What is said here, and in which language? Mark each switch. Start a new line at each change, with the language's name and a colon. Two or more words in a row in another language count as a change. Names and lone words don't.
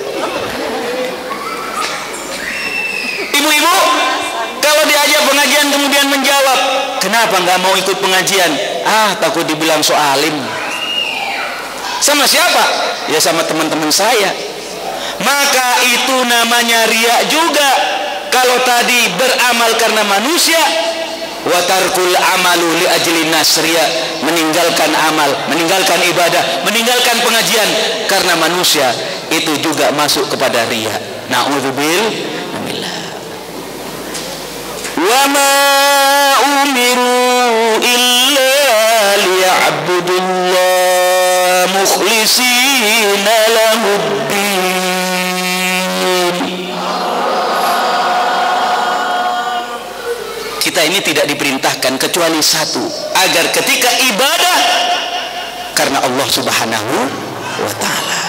Indonesian: Ibu-ibu kalau diajak pengajian kemudian menjawab, kenapa nggak mau ikut pengajian? Ah, takut dibilang so alim. Sama siapa? Ya sama teman-teman saya. Maka itu namanya riya juga. Kalau tadi beramal karena manusia,
Arabic: وترك العمل لأجل الناس رياء,
Indonesian: meninggalkan amal, meninggalkan ibadah, meninggalkan pengajian karena manusia, itu juga masuk kepada riya. Na'udzubillah.
Arabic: وما أمروا إلا ليعبدوا الله مخلصين له الدين.
Indonesian: Kita ini tidak diperintahkan kecuali satu, agar ketika ibadah karena Allah
Arabic: سبحانه وتعالى.